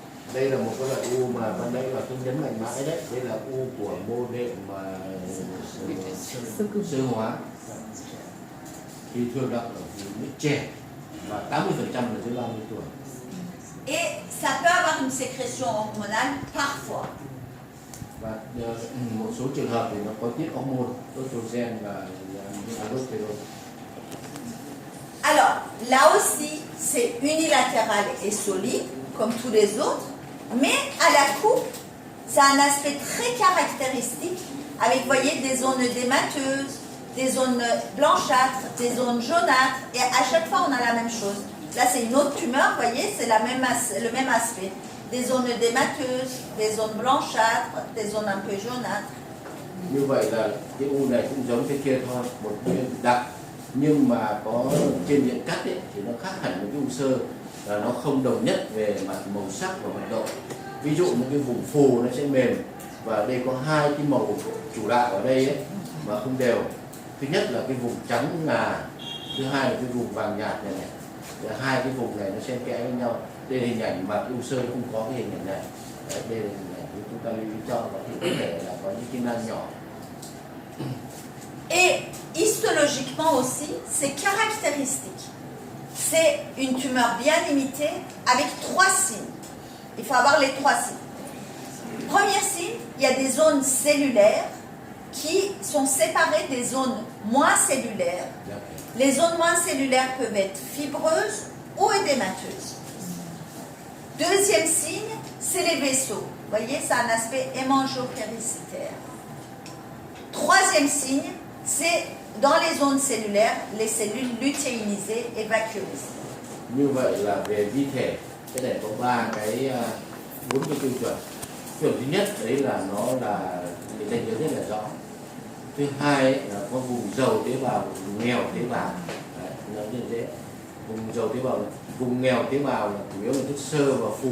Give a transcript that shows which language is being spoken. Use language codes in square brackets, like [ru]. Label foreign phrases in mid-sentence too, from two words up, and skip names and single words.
[vi] Đây là một cái loại u mà ban nãy là tôi nhấn mạnh mãi đấy, đây là u của mô đệm mà sơ hóa, thì thường gặp ở phụ nữ trẻ và 80% là dưới 30 tuổi. [fr] Et ça peut avoir une sécrétion hormonale parfois. [vi] Và một số trường hợp thì nó có tiết hormone, estrogen và progesterone. [fr] Alors, là aussi, c'est unilatéral et solide, comme tous les autres, mais à la coupe, ça a un aspect très caractéristique, avec, vous voyez, des zones édemateuses, des zones blanchâtres, des zones jaunâtres, et à chaque fois, on a la même chose. Là, c'est une autre tumeur, vous voyez, c'est le même aspect. Des zones édemateuses, des zones blanchâtres, des zones un peu jaunâtres. [vi] Như vậy là cái u này cũng giống cái kia thôi, một cái đặc, nhưng mà có trên diện cắt ấy, thì nó khác hẳn với cái u sơ, là nó không đồng nhất về mặt màu sắc và mật độ. Ví dụ một cái vùng phù nó sẽ mềm, và đây có hai cái màu chủ đạo ở đây ấy, mà không đều. Thứ nhất là cái vùng trắng ngà, thứ hai là cái vùng vàng nhạt này này. Hai cái vùng này nó xen kẽ với nhau. Đây là hình ảnh mà u sơ không có cái hình ảnh này. Đấy, đây là hình ảnh chúng ta lưu ý cho, và thì có thể là có những cái nang nhỏ. [fr] Et histologiquement aussi, c'est caractéristique. C'est une tumeur bien limitée avec 3 signes. Il faut avoir les 3 signes. Premier signe, il y a des zones cellulaires qui sont séparées des zones moins cellulaires. Les zones moins cellulaires peuvent être fibreuses ou édémateuses. Deuxième signe, c'est les vaisseaux. Vous voyez, ça a un aspect hémangiopéricitaire. Troisième signe, c'est dans les zones cellulaires, les cellules lutéinisées et vacuomisées. [vi] Như vậy là về vi thể, cái này có bốn cái tiêu chuẩn. Tiêu chuẩn thứ nhất đấy là nó là cái danh giới rất là rõ. Thứ hai ấy, là có vùng giàu tế bào, vùng nghèo tế bào. Đấy, nó như thế. Vùng giàu tế bào, vùng nghèo tế bào là chủ yếu là chất xơ và phù.